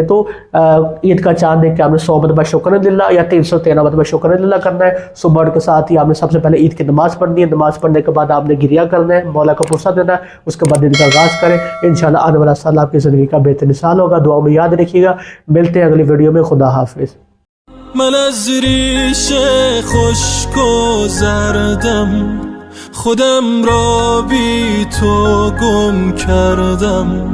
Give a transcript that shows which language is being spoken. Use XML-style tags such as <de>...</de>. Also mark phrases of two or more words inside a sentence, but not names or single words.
<ur>تو عید کا چاند دیکھ کے آپ نے 100 مرتبہ</ur> <ar>شکر للہ</ar> <ur>یا 313 مرتبہ</ur> <ar>شکر للہ</ar> <ur>کرنا ہے۔ صبح کے ساتھ ہی آپ نے سب سے پہلے عید کی نماز پڑھنی ہے، نماز پڑھنے کے بعد آپ نے گریہ کرنا ہے، مولا کو پرسا دینا ہے، اس کے بعد دن کا آغاز کریں۔ انشاءاللہ آنے والا سال آپ کی زندگی کا بہترین سال ہوگا، دعاؤں میں یاد رکھیے گا۔ ملتے ہیں اگلی ویڈیو میں، خدا حافظ۔</ur> <fa>من از ریش خشک و زردم خودم را بی تو گم کردم</fa>